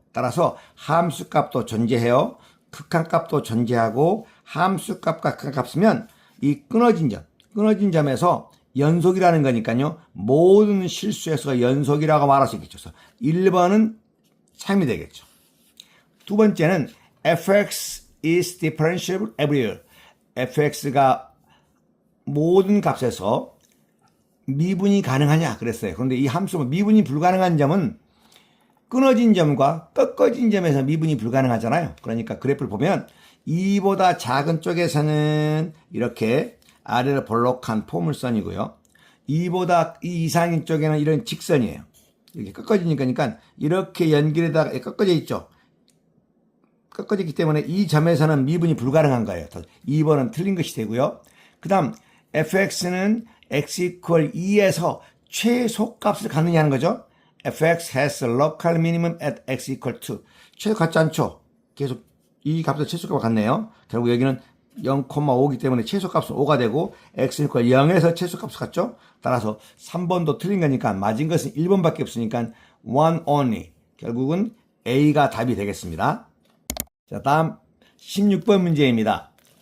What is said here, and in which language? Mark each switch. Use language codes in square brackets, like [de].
[ko] 따라서 함수값도 존재해요. 극한값도 존재하고 함수값과 극한값이면 이 끊어진 점에서 연속이라는 거니까요. 모든 실수에서 연속이라고 말할 수 있겠죠. 그래서 1번은 참이 되겠죠. [en] 두 번째는 fx is differentiable everywhere. [ko] fx가 모든 값에서 미분이 가능하냐 그랬어요. 그런데 이 함수가 미분이 불가능한 점은 끊어진 점과 꺾어진 점에서 미분이 불가능하잖아요. 그러니까 그래프를 보면 2보다 작은 쪽에서는 이렇게 아래로 볼록한 포물선이고요. 2보다 2 이상인 쪽에는 이런 직선이에요. 이렇게 꺾어지니까 이렇게 연결에다가 꺾어져 있죠. 꺾어졌기 때문에 이 점에서는 미분이 불가능한 거예요. 2번은 틀린 것이 되고요. 그 다음 fx는 x equal 2에서 최소값을 갖느냐는 거죠. [en] fx has a local minimum at x equal 2. [ko] 최소 같지 않죠? 계속 이 값도 최소값을 갖네요. 결국 여기는 0,5기 때문에 최소값은 5가 되고 x equal 0에서 최소값을 갖죠. 따라서 3번도 틀린 거니까 맞은 것은 1번밖에 없으니까 [en] one only. [ko] 결국은 A가 답이 되겠습니다. 자, 다음 16번 문제입니다.